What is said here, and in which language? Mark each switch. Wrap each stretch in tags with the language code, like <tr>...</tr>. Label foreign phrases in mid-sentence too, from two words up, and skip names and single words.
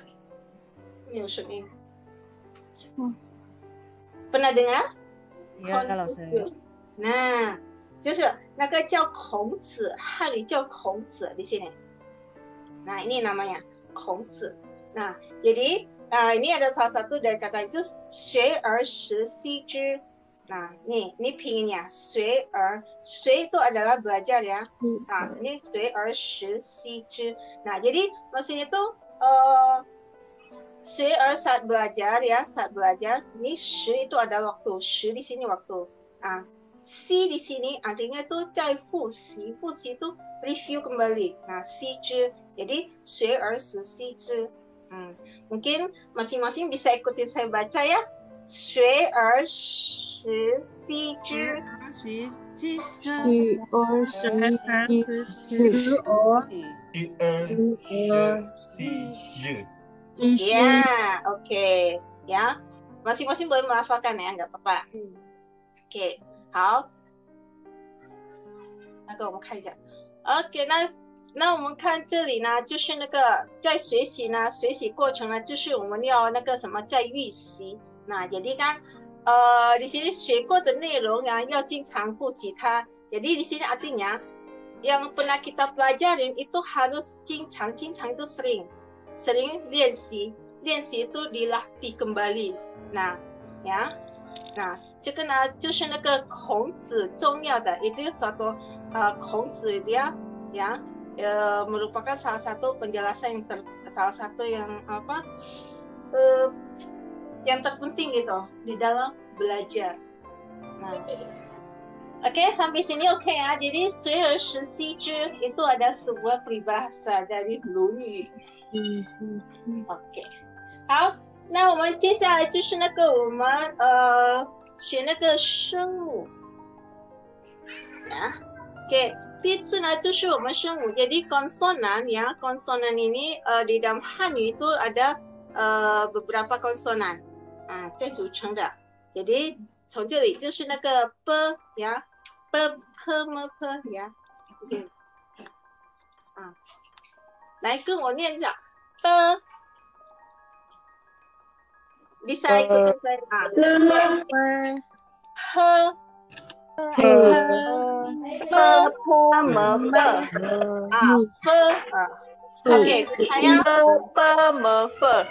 <zh>没有声音。</zh> <id>pernah dengar? Ya, kalau saya. Nah,</id> <zh>就是那个叫孔子，汉语叫孔子</zh> <id>di sini. Nah, ini namanya 孔子. Nah, jadi ini ada salah satu dari kata itu</id> <zh>学而时习之.</zh> <id>Nah, ini pinginnya</id> <zh>学而</zh> <id>itu adalah belajar ya. Nah, ini</id> <zh>学而时习之.</zh> <id>Nah, jadi maksudnya itu</id> <zh>学而</zh> <id>saat belajar ya, saat belajar. Ini 时 itu adalah waktu, 时 di sini waktu. Nah, si di sini artinya itu</id> <zh>在复习, 复习</zh> <id>itu review kembali. Nah,</id> <zh>习之. Jadi 学而时习之.</zh> <id>Mungkin masing-masing bisa ikutin saya baca ya.</id> <zh>学而时习之. 学而学而时习之.</zh> <id>Ya, oke. Ya, masing-masing boleh melafalkan ya, nggak apa-apa. Oke,</id> <zh>好。那个我们看一下。OK，那我们看这里呢，就是那个在学习呢，学习过程呢，就是我们要那个什么在预习。</zh> <id>Nah, jadi kan di sini</id> <zh>学过的内容ya, 要经常复习它。</zh> <id>Jadi di sini artinya yang pernah kita pelajarin itu harus</id> <zh>经常</zh> <id>itu sering</id> <zh>练习</zh> <id>itu dilatih kembali. Nah, ya, nah</id> <zh>这个呢就是那个孔子重要的，</zh> <id>itu suatu 孔子 dia ya merupakan salah satu penjelasan salah satu yang apa yang terpenting gitu di dalam belajar. Nah, oke, sampai sini oke ya.</id> <zh>Jadi 学而时习之</zh> <id>itu ada sebuah peribahasa dari</id> <zh>鲁语。OK， 好，那我们接下来就是那个我们学那个声母 ya.</zh> <id>Oke,</id> <zh>第一次呢就是我们声母。</zh> <id>Jadi konsonan ya, konsonan ini di dalam Hanyu itu ada beberapa konsonan</id> <zh>在组成的。Jadi 从这里就是那个 b 呀 b p m p 呀，来跟我念一下 b。</zh> <id>bisa ikut saya</id> <zh>h p m p</zh> <id>oke saya p m p</id>